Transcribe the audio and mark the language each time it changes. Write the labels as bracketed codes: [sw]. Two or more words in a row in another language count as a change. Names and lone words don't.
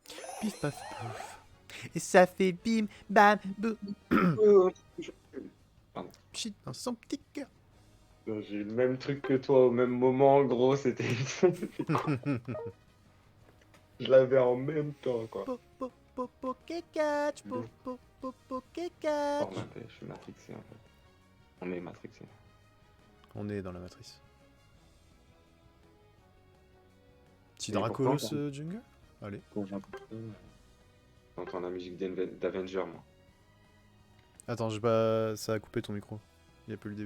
[fr] Pif paf pouf. Et ça fait bim bam boum. Shit, dans son petit cœur. J'ai eu le même truc que toi au même moment, gros, c'était... Je l'avais en même temps, quoi. Po po po po catch. Po po po po catch. Formaté, je suis matrixé, en fait. On est matrixé. On est dans la matrice. Petit Et pourtant, Dracolos jungle. Allez. Quand j'entends la musique d'Avenger, moi. Attends, j'ai pas... ça a coupé ton micro. Il y a plus le début.